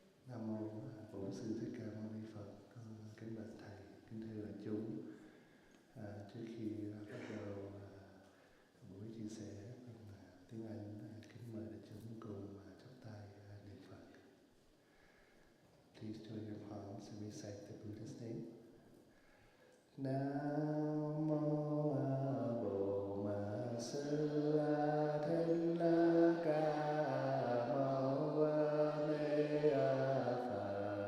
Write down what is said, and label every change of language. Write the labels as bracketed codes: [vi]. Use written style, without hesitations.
[vi] Nam mô Bổn Sư Thích Ca Mâu Ni Phật. Con kính bạch thầy, kính thưa đại chúng. Trước khi bắt đầu buổi chia sẻ bằng tiếng Anh, kính mời đại chúng cùng chắp tay niệm Phật. [en] Please join your palms and recite the Buddha's name. [vi] Nam mô A Bồ Ma Sư A Thích Ca Mâu Ni Phật.